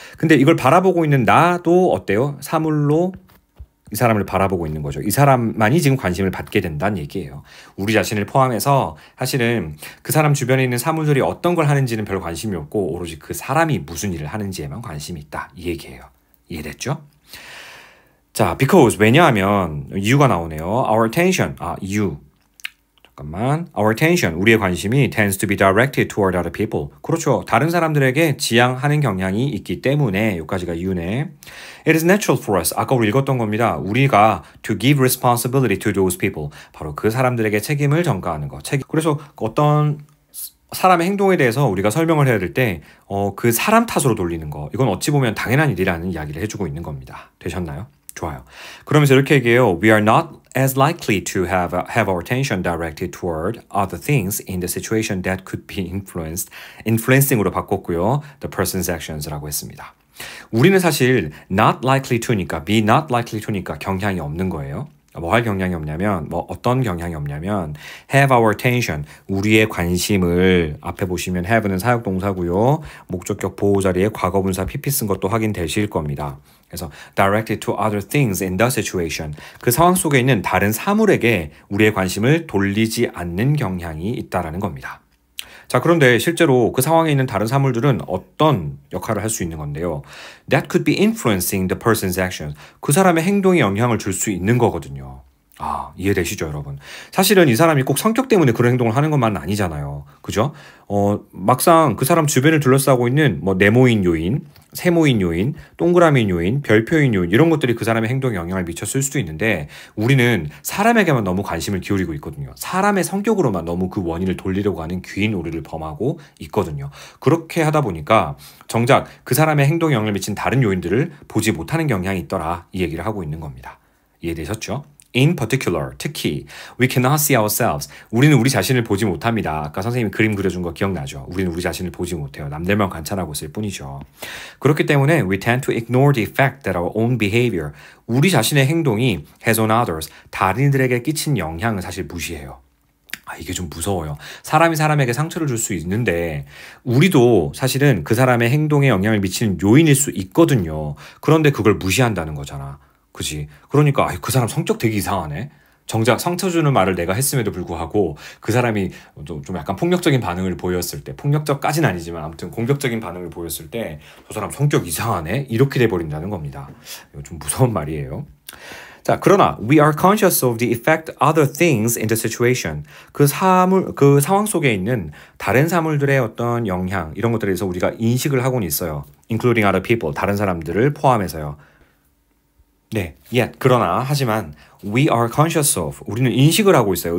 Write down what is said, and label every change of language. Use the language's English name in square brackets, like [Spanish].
[Korean] 근데 이걸 바라보고 있는 나도 어때요? 사물로 이 사람을 바라보고 있는 거죠. 이 사람만이 지금 관심을 받게 된다는 얘기예요. 우리 자신을 포함해서 사실은 그 사람 주변에 있는 사물들이 어떤 걸 하는지는 별 관심이 없고 오로지 그 사람이 무슨 일을 하는지에만 관심이 있다. 이 얘기예요. 이해됐죠? 자, because 왜냐하면 이유가 나오네요. [English] Our attention, 이유. [Korean] 잠깐만. [English] Our attention, [Korean] 우리의 관심이 [English] tends to be directed toward other people. [Korean] 그렇죠. 다른 사람들에게 지향하는 경향이 있기 때문에 여기까지가 이유네. [English] It is natural for us. [Korean] 아까 우리 읽었던 겁니다. [English] 우리가 to give responsibility to those people. [Korean] 바로 그 사람들에게 책임을 전가하는 거. 그래서 어떤 사람의 행동에 대해서 우리가 설명을 해야 될 때 그 사람 탓으로 돌리는 거. 이건 어찌 보면 당연한 일이라는 이야기를 해주고 있는 겁니다. 되셨나요? 좋아요. 그러면서 이렇게 얘기해요. [English] We are not as likely to have our attention directed toward other things in the situation that could be influencing으로 [Korean] 바꿨고요. [English] The person's actions라고 했습니다. [Korean] 우리는 사실 [English] not likely to [Korean] 니까 [English] be not likely to [Korean] 니까 경향이 없는 거예요. 뭐 할 경향이 없냐면 어떤 경향이 없냐면 [English] have our attention [Korean] 우리의 관심을 앞에 보시면 have는 사역동사고요. 목적격 보호자리에 과거분사 pp 쓴 것도 확인되실 겁니다. 그래서 [English] directed to other things in the situation [Korean] 그 상황 속에 있는 다른 사물에게 우리의 관심을 돌리지 않는 경향이 있다라는 겁니다. 자, 그런데 실제로 그 상황에 있는 다른 사물들은 어떤 역할을 할 수 있는 건데요. [English] That could be influencing the person's actions. [Korean] 그 사람의 행동에 영향을 줄 수 있는 거거든요. 아, 이해되시죠, 여러분? 사실은 이 사람이 꼭 성격 때문에 그런 행동을 하는 것만은 아니잖아요. 그죠? 막상 그 사람 주변을 둘러싸고 있는 뭐 네모인 요인, 세모인 요인, 동그라미인 요인, 별표인 요인 이런 것들이 그 사람의 행동에 영향을 미쳤을 수도 있는데 우리는 사람에게만 너무 관심을 기울이고 있거든요. 사람의 성격으로만 너무 그 원인을 돌리려고 하는 귀인 오류를 범하고 있거든요. 그렇게 하다 보니까 정작 그 사람의 행동에 영향을 미친 다른 요인들을 보지 못하는 경향이 있더라 이 얘기를 하고 있는 겁니다. 이해되셨죠? [English] In particular, [Korean] 특히 [English] we cannot see ourselves. [Korean] 우리는 우리 자신을 보지 못합니다. 아까 선생님이 그림 그려준 거 기억나죠? 우리는 우리 자신을 보지 못해요. 남들만 관찰하고 있을 뿐이죠. 그렇기 때문에 [English] we tend to ignore the effect that our own behavior, [Korean] 우리 자신의 행동이 [English] has on others, [Korean] 다른이들에게 끼친 영향을 사실 무시해요. 아, 이게 좀 무서워요. 사람이 사람에게 상처를 줄 수 있는데 우리도 사실은 그 사람의 행동에 영향을 미치는 요인일 수 있거든요. 그런데 그걸 무시한다는 거잖아. 그지? 그러니까 그 사람 성격 되게 이상하네. 정작 상처 주는 말을 내가 했음에도 불구하고 그 사람이 좀 약간 폭력적인 반응을 보였을 때, 폭력적까지는 아니지만 아무튼 공격적인 반응을 보였을 때 저 사람 성격 이상하네? 이렇게 돼버린다는 겁니다. 이거 좀 무서운 말이에요. 자, 그러나 [English] we are conscious of the effect other things in the situation. [Korean] 그 상황 속에 있는 다른 사물들의 어떤 영향 이런 것들에 대해서 우리가 인식을 하고는 있어요. [English] including other people, [Korean] 다른 사람들을 포함해서요. 네, 그러나 하지만 [English] we are conscious of, [Korean] 우리는 인식을 하고 있어요.